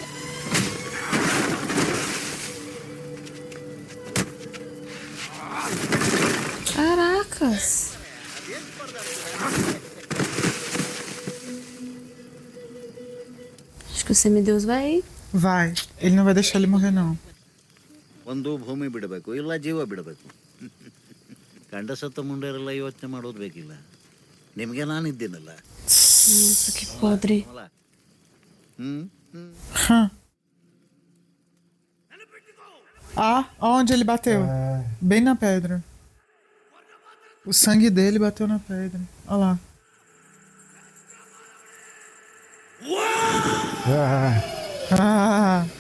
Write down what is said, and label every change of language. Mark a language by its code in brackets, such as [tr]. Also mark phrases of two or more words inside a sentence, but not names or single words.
[pt] Caracas. Acho que o semideus vai. Vai. Ele não vai deixar ele morrer, não. [kn] ಒಂದು ಭೂಮಿ ಬಿಡಬೇಕು ಇಲ್ಲ ಜೀವ ಬಿಡಬೇಕು ಗಂಡ ಸತ್ತ ಮುಂಡೆರೆಲ್ಲ ಯೋಚನೆ ಮಾಡೋದು ಬೇಕಿಲ್ಲ ನಿಮಗೆ ನಾನಿದ್ದೀನಲ್ಲ [pt] Nossa, que podre. Hum. Ah, onde ele bateu? Bem na pedra. O sangue dele bateu na pedra. Olha lá. Ah.